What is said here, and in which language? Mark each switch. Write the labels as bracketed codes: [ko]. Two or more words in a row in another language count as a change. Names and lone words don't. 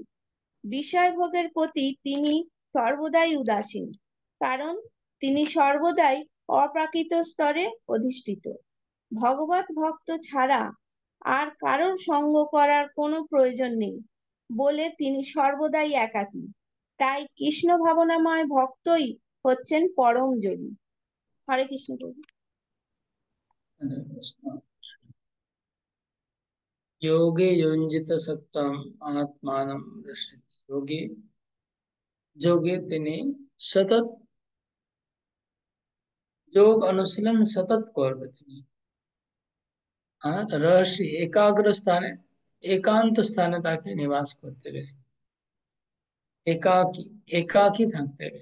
[bn] বিষয় ভোগের প্রতি তিনি সর্বদাই উদাসীন, কারণ তিনি সর্বদাই অপ্রাকৃত স্তরে অধিষ্ঠিত। ভগবত ভক্ত ছাড়া আর কারোর সঙ্গ করার কোনো প্রয়োজন নেই বলে তিনি সর্বদাই একাকী। তাই কৃষ্ণ ভাবনাময় ভক্তই হচ্ছেন পরম যোগী। হরে কৃষ্ণ প্রভু। [sa] योगे युञ्जित सत्तम आत्मानं रसति। [bn] योगी যোগে তিনি সতত যোগ অনুশীলন সতত করবে তিনি, আর রহস্য একাগ্র স্থানে একান্ত স্থানে তাকে নিবাস করতে হবে, একাকী, একাকী থাকতে হবে।